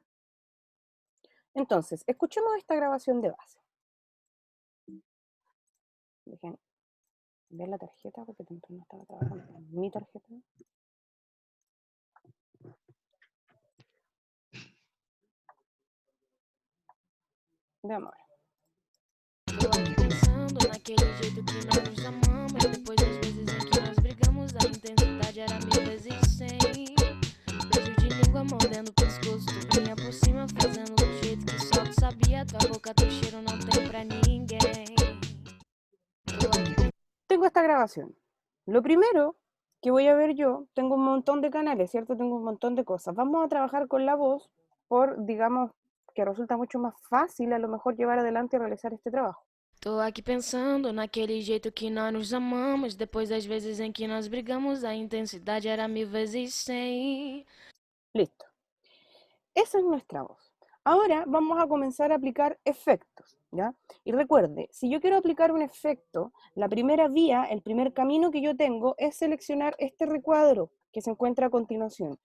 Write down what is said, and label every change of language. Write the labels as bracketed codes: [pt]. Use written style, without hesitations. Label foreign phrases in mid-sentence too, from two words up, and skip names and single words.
[es] Entonces, escuchemos esta grabación de base. Dejen ver la tarjeta porque no estaba trabajando en mi tarjeta. Veamos ahora. [pt] Tô aqui pensando naquele jeito que nós nos amamos. Depois das vezes em que nós brigamos, a intensidade era 1000 vezes 100. Beijo de língua mordendo o pescoço, tu vinha por cima fazendo do jeito que só tu sabia. Tua boca, teu cheiro não tem pra ninguém. Tô aqui [es] Tengo esta grabación. Lo primero que voy a ver yo, tengo un montón de canales, ¿cierto? Tengo un montón de cosas. Vamos a trabajar con la voz por, digamos, que resulta mucho más fácil a lo mejor llevar adelante y realizar este trabajo. [pt] Tô aqui pensando naquele jeito que nós nos amamos. Depois das vezes em que nós brigamos, a intensidade era 1000 vezes 100. [es] Listo. Esa es nuestra voz. Ahora vamos a comenzar a aplicar efectos, ¿ya? Y recuerde, si yo quiero aplicar un efecto, la primera vía, el primer camino que yo tengo es seleccionar este recuadro que se encuentra a continuación.